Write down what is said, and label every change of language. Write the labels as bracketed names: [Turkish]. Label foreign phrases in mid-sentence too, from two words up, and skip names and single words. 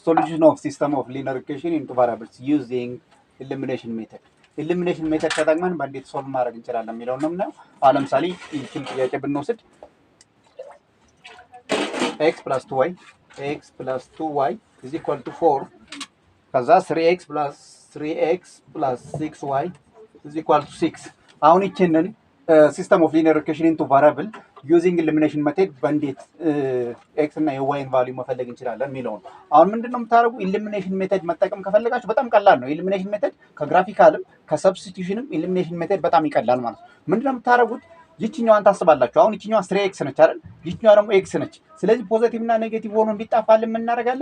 [English] solution of system of linear equation into variables using elimination method elimination method [Amharic] ተጠቅመን በእንዴት ሶልቭ ማድረግ እንችላለን የሚለው ነው የምናየው። አሁን ለምሳሌ ይህችን ጥያቄ ብንወስድ [English] x plus 2y is equal to 4 ከዛ 3x plus 6y is equal to 6 አሁን [Amharic] ይህንን [English] system of linear equation into variable using elimination method [Amharic] በእንዴት x እና y ቫልዩ መፈለግ እንችላለን የሚለው ነው። አሁን ምንድነው የምታደርጉ [English] elimination method [Amharic] መጠቀም ከፈለጋችሁ በጣም ቀላል ነው። [English] elimination method [Amharic] ከግራፊካልም ከሰብስቲቱሽንም [English] elimination method [Amharic] በጣም ይቀላል ማለት ነው። ምንድነው የምታደርጉት ይችኛዋን ታስባላችሁ። አሁን ይችኛዋ 3x ነች አይደል? ይችኛዋ ደግሞ x ነች። ስለዚህ ፖዚቲቭ እና ኔጌቲቭ ሆኖ እንዲጣፋልን ምን እናደርጋለን?